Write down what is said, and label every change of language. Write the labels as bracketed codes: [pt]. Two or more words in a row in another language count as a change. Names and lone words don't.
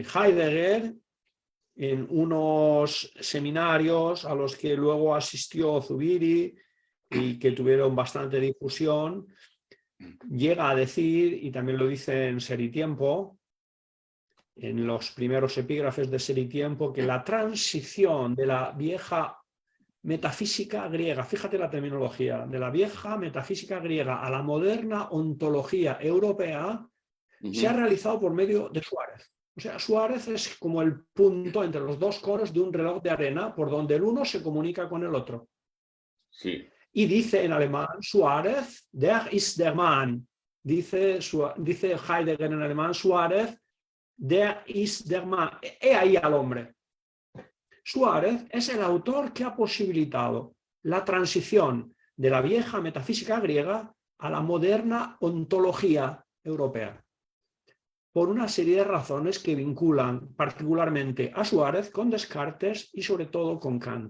[es] Heidegger, en unos seminarios a los que luego asistió Zubiri y que tuvieron bastante difusión, llega a decir, y también lo dice en Ser y Tiempo, en los primeros epígrafes de Ser y Tiempo, que la transición de la vieja metafísica griega, fíjate la terminología, de la vieja metafísica griega a la moderna ontología europea, se ha realizado por medio de Suárez. O sea, Suárez es como el punto entre los dos coros de un reloj de arena por donde el uno se comunica con el otro. Sí. Y dice en alemán, Suárez, [de] der ist der Mann. [es] Dice Heidegger en alemán, Suárez, [de] der ist der Mann. [es] He ahí al hombre. Suárez es el autor que ha posibilitado la transición de la vieja metafísica griega a la moderna ontología europea, por una serie de razones que vinculan particularmente a Suárez con Descartes y sobre todo con Kant.